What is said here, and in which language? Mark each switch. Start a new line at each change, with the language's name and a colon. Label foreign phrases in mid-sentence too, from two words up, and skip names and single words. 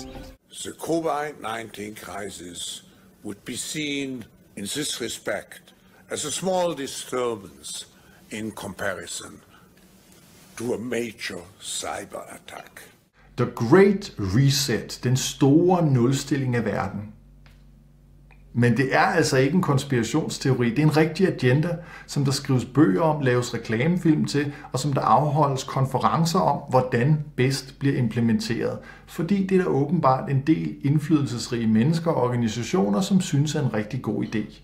English: The COVID-19 crisis would be seen in this respect as a small disturbance in comparison to a major cyber attack. The Great Reset,
Danish: den store nulstilling af verden. Men det er altså ikke en konspirationsteori, det er en rigtig agenda, som der skrives bøger om, laves reklamefilm til, og som der afholdes konferencer om, hvordan bedst bliver implementeret. Fordi det er der åbenbart en del indflydelsesrige mennesker og organisationer, som synes er en rigtig god idé.